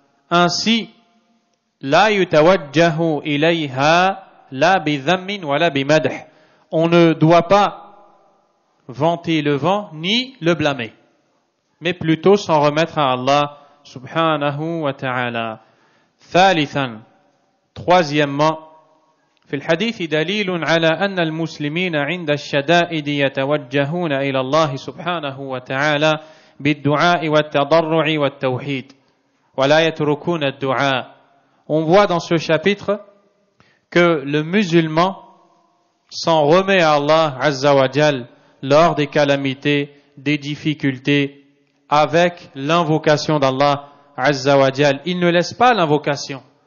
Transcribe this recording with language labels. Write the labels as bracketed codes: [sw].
[ar] Ainsi, la yutawajjahu ilayha la bi dhammin wa la bi madh. [fr] On ne doit pas vanter le vent ni le blâmer, mais plutôt s'en remettre à Allah [ar] subhanahu wa ta'ala. ثالثا, [fr] troisièmement, [ar] في الحديث دليل على أن المسلمين عند الشدائد يتوجهون إلى الله سبحانه وتعالى بالدعاء والتضرع والتوحيد ولا يتركون الدعاء. [fr] On voit dans ce chapitre que le musulman s'en remet à Allah [ar] Azza wa Jal [fr] lors des calamités, des difficultés, avec l'invocation d'Allah Azza wa Jal. Il ne laisse pas l'invocation.